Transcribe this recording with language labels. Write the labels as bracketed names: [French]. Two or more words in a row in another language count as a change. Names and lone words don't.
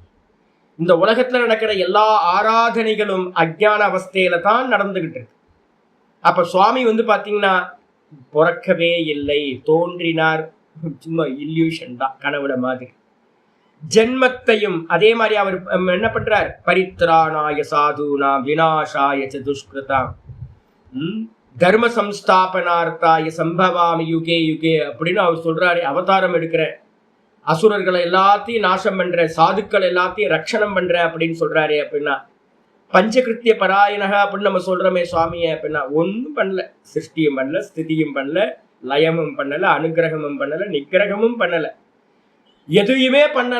[Tamil] இந்த உலகத்துல நடக்கிற எல்லா ஆராதனைகளும் அஜ்ஞான அவஸ்தையில தான் நடந்துகிட்டு இருக்கு. அப்ப சுவாமி வந்து பாத்தீங்கன்னா பிறக்கவே இல்லை, தோன்றினார், சும்மா இல்யூஷன் தான், கனவுல மாதிரி. ஜென்மத்தையும் அதே மாதிரி அவர் என்ன பண்றார், [Sanskrit] परित्राणाय साधूनां विनाशाय दुष्कृताम् धर्म संस्थापनार्थाय सम्भवामि युगे युगे [Tamil] அப்படின்னு அவர் சொல்றாரு. அவதாரம் எடுக்கிற, அசுரர்களை எல்லாத்தையும் நாசம் பண்ற, சாதுக்கள் எல்லாத்தையும் ரட்சணம் பண்ற அப்படின்னு சொல்றாரு. அப்படின்னா பஞ்சகிருத்திய பராயணக அப்படின்னு நம்ம சொல்றோமே சுவாமிய, அப்படின்னா ஒன்றும் பண்ணல, சிருஷ்டியும் பண்ணல, ஸ்திதியும் பண்ணல, லயமும் பண்ணல, அனுகிரகமும் பண்ணல, நிகிரகமும் பண்ணல, எதுவுமே பண்ணல.